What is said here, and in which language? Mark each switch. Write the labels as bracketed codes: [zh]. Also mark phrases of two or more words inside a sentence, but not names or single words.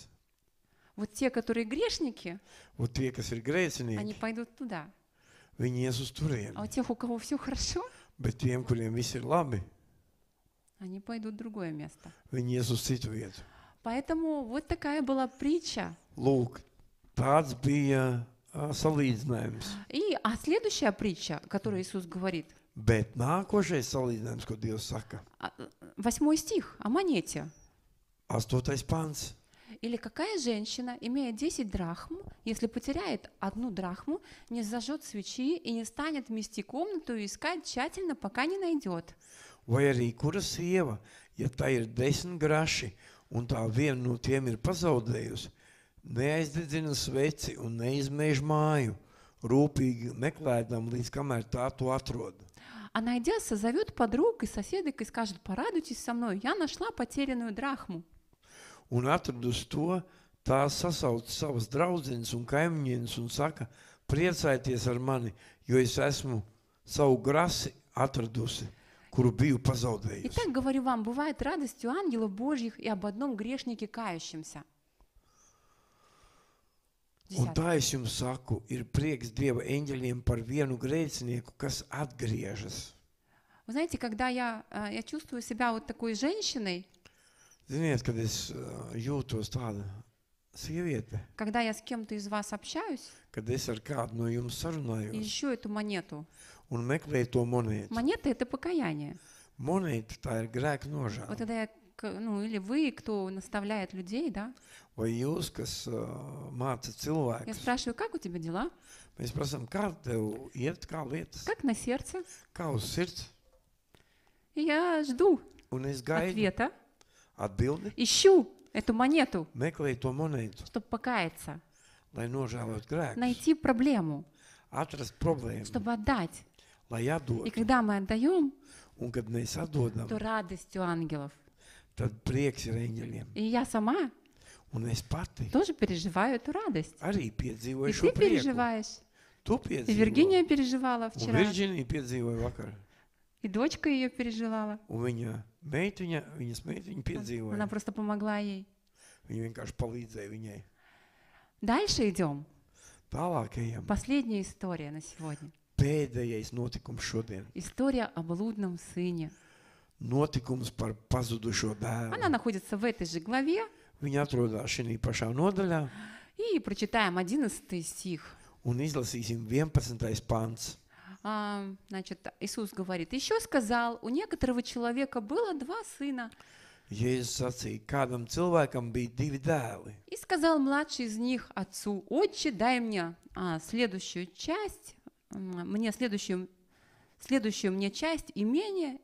[ru] вот те, которые грешники, [lv] un tie, kas ir [ru] они [lv] grēcinieki, [ru] пойдут туда. [lv] viņi ies uz turieni. [ru] А у тех, у кого все хорошо, [lv] Bet tiem, kuriem viss ir labi, [ru] они пойдут в другое место. [lv] viņi ies uz citu vietu. [ru] Поэтому вот такая была притча. [lv] Lūk, tāds bija salīdzinājums. [ru] А следующая притча, которую Иисус говорит, [lv] Bet nākošais salīdzinājums, ko Dievs saka, [ru] 8 стих о монете. [lv] 8. pants. [ru] Или какая женщина, имея 10 драхм, если потеряет 1 драхму, не зажжет свечи и не станет мести комнату и искать тщательно, пока не найдет? [lv] Vai arī kura sieva, ja tā ir 10 graši, un tā viena no tiem ir pazaudējusi, neaizdedzina sveci un neizmēž māju, rūpīgi meklēdam, līdz kamēr tā to atrod. [ru] А найдя, созовет подруг и соседок и скажет: порадуйтесь со мной, я нашла потерянную драхму. [lv] Un atradus to, tā sasauc savas draudzenes un kaimiņienes un saka, priecājieties ar mani, jo es esmu savu grasi atradusi, kuru biju pazaudējusi. [ru] Итак, говорю вам, бывает радость у ангелов Божьих и об одном грешнике кающемся. [lv] Un tā es jums saku, ir prieks Dieva eņģeļiem par vienu grēcinieku, kas atgriežas. [ru] Вы знаете, когда я чувствую себя вот такой женщиной, [lv] Ziniet, kad es jūtos tāda sieviete, [ru] когда я с кем-то из вас общаюсь [lv] kad es ar kādu no jums [ru] и [lv] sarunājos [ru] ищу эту монету. [lv] un meklēju to monētu. [ru] Монета — это покаяние. [lv] Monēta tā ir grēka [ru] Вот [lv] nožēla. [ru] тогда я, или вы, кто наставляет людей, да, [lv] Vai jūs, kas māca [ru] я [lv] cilvēkus, [ru] спрашиваю: как у тебя дела? [lv] mēs prasām, kā tev iet, kā lietas, [ru] Как на сердце? [lv] kā uz sirds, [ru] И я жду [lv] un es gaidu [ru] ответа, [lv] atbildi, [ru] ищу эту монету, [lv] meklēju to monētu, [ru] чтобы покаяться, [lv] lai nožēlot grēkus, [ru] найти проблему, [lv] atrast problēmu, [ru] чтобы отдать. [lv] lai [ru] И [lv] atdod. [ru] когда мы отдаем, [lv] Un kad mēs atdodam, [ru] то радость у ангелов. [lv] tad prieks ir eņģeļiem. [ru] И я сама [lv] Un es pati [ru] тоже переживаю эту радость. [lv] arī [ru] И [lv] piedzīvoju [ru] ты [lv] šo prieku. [ru] переживаешь. [lv] Tu [ru] И [lv] piedzīvoji. [ru] Виргиния переживала [lv] Un [ru] вчера. [lv] Virģīnija piedzīvoja vakar. [ru] И дочка ее переживала. [lv] Un viņas meitiņa [ru] Она [lv] piedzīvoja. [ru] просто помогла ей. [lv] Viņa vienkārši palīdzēja viņai. [ru] Дальше идем. [lv] Tālāk ejam. [ru] Последняя история на сегодня. [lv] Pēdējais notikums šodien. [ru] История о блудном сыне. [lv] Notikums par pazudušo [ru] Она [lv] dēlu. [ru] находится в этой же главе. [lv] Viņa atrodas šī pašā nodaļā. [ru] И прочитаем 11 стих. [lv] Un izlasīsim 11. pants. [ru] Значит, Иисус говорит: еще сказал, у некоторого человека было 2 сына. [lv] Jēzus sacīja, kādam cilvēkam bija 2 dēli. [ru] И сказал младший из них отцу: отче, дай мне следующую часть, следующую мне часть имения.